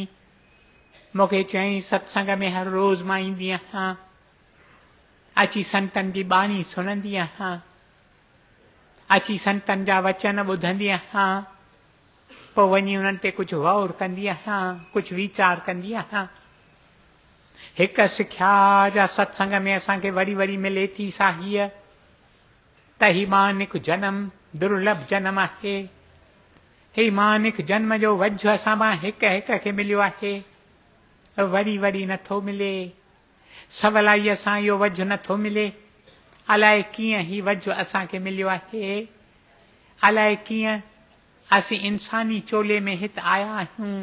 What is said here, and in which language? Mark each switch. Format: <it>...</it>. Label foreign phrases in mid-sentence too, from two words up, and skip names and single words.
<sd>मूंखे चयईं सत्संग में हर रोज़ मां ईंदी आहियां, अची संतनि जी बाणी सुणंदी आहियां, अची संतनि जा वचन ॿुधंदी आहियां, पोइ वञी उन्हनि ते कुझु गौर कंदी आहियां, कुझु वीचार कंदी आहियां। हिक सिख्या जा सत्संग में असांखे वरी वरी मिले थी सा हीअ त ही मानिक जन्म दुर्लभ जन्म आहे। ही मानिक जन्म जो वझ असां मां हिक हिक खे मिलियो आहे, वरी वरी नथो मिले। सवलाईअ सां इहो वझ नथो मिले। अलाए कीअं ही वझ असांखे मिलियो आहे, अलाए कीअं असीं इंसानी चोले में हिते आया आहियूं।</sd>